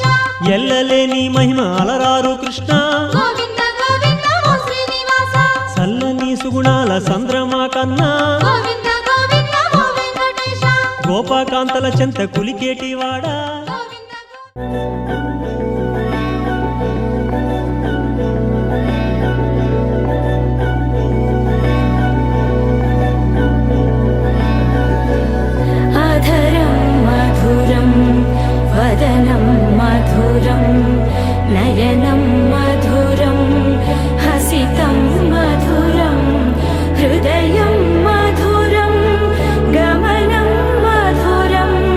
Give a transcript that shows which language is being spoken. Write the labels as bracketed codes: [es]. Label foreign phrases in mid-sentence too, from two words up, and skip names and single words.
[te] ఎల్లలేని మహిమ అలరారు కృష్ణ గోవింద గోవింద ఓ శ్రీనివాస చల్లని సుగుణాల సంద్రమా కన్నా గోవింద గోవింద ఓ వెంకటేశ గోపాకాంతల చెంత కులికేటివాడా గోవింద [sa] अधरं मधुरं वदनं मधुरं नयनं मधुरं हसितं मधुरं हृदयं मधुरं गमनं मधुरं